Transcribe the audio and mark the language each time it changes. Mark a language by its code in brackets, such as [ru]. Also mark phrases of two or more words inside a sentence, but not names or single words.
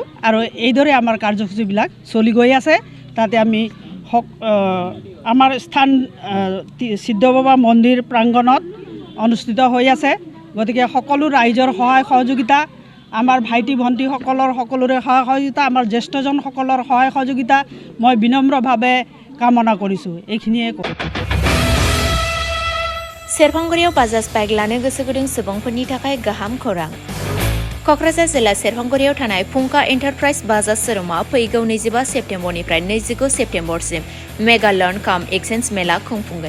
[as] আৰু এইদৰে আমাৰ কাৰ্যসূচীবিলাক চলি গৈ আছে। তাতে আমি আমাৰ স্থান সিদ্ধ বাবা মন্দিৰ প্ৰাংগণত অনুষ্ঠিত হৈ আছে। গতিকে সকলো ৰাইজৰ সহায় সহযোগিতা, আমাৰ ভাইটি ভণ্টিসকলৰ সকলোৰে সহায় সহযোগিতা, আমাৰ জ্যেষ্ঠজনসকলৰ সহায় সহযোগিতা মই বিনম্ৰভাৱে কামনা কৰিছোঁ। এইখিনিয়ে কওঁ। [brx] सेरफांगुरियाव बाजाज बाइक लानो गोसो गुदुं सुबुंफोरनि थाखाय गाहाम खौरां। क'क्राझार जिल्ला सेरफांगुरियाव थानाय फुंका एन्टारप्राइज बाजाज शोरूमा फैगौ 25 सेप्तेम्बरनिफ्राय 29 सेप्तेम्बरसिम [en] mega loan cum exchange [brx] मेला खुंफुंगोन।